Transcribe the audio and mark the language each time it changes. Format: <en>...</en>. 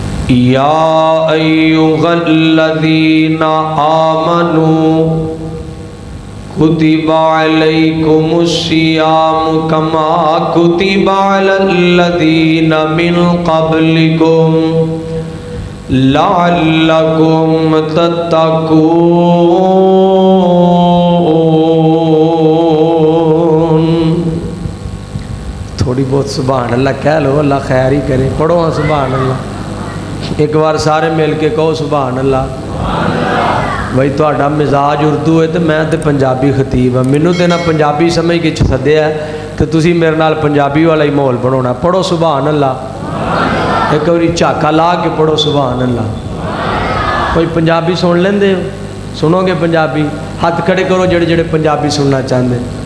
<ar>يا أيها الذين آمنوا كتب عليكم الصيام كما كتب على الذين من قبلكم لعلكم تتقون.</ar> <ur>تھوڑی بہت سبحان اللہ کہہ لو، اللہ خیر ہی کرے. پڑھو سبحان اللہ ایک بار سارے مل کے کہو سبحان اللہ.</ur> <pa>بھائی تہاڈا مزاج اردو ہے تو میں تے پنجابی خطیب ہاں، مینوں تے نہ پنجابی سمجھ کے سدیا ہے تو تسی میرے نال پنجابی والا ہی ماحول بناونا.</pa> <ur>پڑھو سبحان اللہ.</ur> <pa>ایک باری جھاکا لا کے پڑھو سبحان اللہ. کوئی پنجابی سن لیندے ہو؟</pa> <ur>سنو گے پنجابی؟ ہاتھ کھڑے کرو</ur> <pa>جڑے جڑے پنجابی سننا چاہتے.</pa>